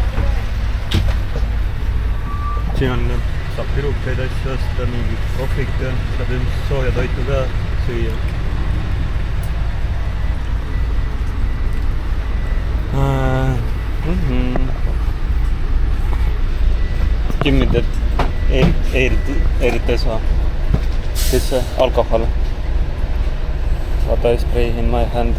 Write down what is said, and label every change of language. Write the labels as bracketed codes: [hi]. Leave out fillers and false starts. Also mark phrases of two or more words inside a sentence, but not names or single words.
[et] Siin on, saab pirukeid asju osta, mingi kohvik, saab ilmselt sooja toitu ka süüa. [en] Give me that Eritesa. This alcohol. What I spray in my hand.